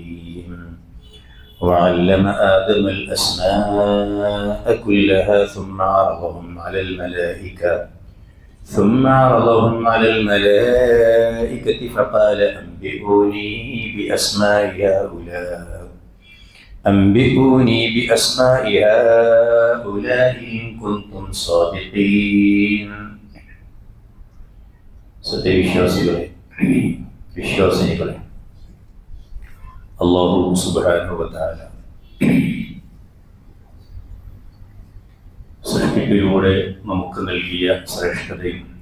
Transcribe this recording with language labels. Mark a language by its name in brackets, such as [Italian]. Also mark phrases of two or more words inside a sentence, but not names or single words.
[Arabic] وعلم آدم الأسماء كلها ثم عرضهم على الملائكة فقال أنبئوني بأسماء هؤلاء إن كنتم صادقين. [Malayalam] വിശ്വാസികളെ [Arabic] الله سبحانه وتعالى [Malayalam] സൃഷ്ടിപ്പിലൂടെ നമുക്ക് നൽകിയ ശ്രേഷ്ഠതയും